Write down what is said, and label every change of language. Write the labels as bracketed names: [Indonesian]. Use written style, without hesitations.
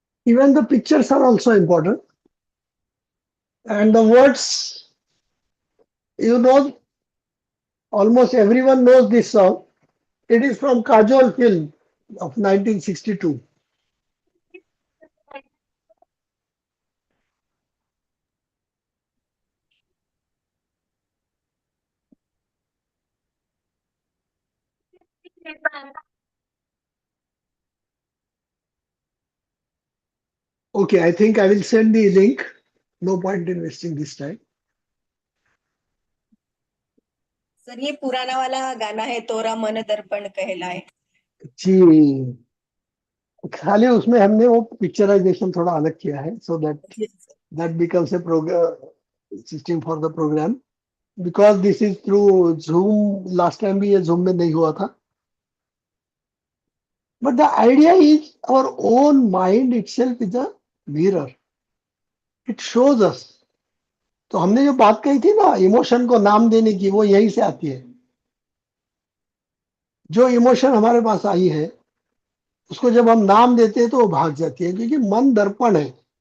[English] even the pictures are also important and the words you know almost everyone knows this song it is from Kajol film of 1962 okay I think I will send the link no point in wasting this time [Hindi] sir ये पुराना वाला गाना है तोरा मन दर्पण कहलाए। जी खाली उसमें हमने वो पिक्चराइजेशन थोड़ा अलग किया है, [English] so that Yes, sir. that becomes a program system for the program, because this is through Zoom. Last time [Hindi] भी ये Zoom में नहीं हुआ था. [English] But the idea is our own mind itself is a mirror. It shows us. [Hindi] तो हमने जो बात कही थी ना इमोशन को नाम देने की, वो यहीं से आती है. जो इमोशन हमारे पास आई है उसको जब हम नाम देते हैं तो वो भाग जाती है, क्योंकि मन दर्पण है.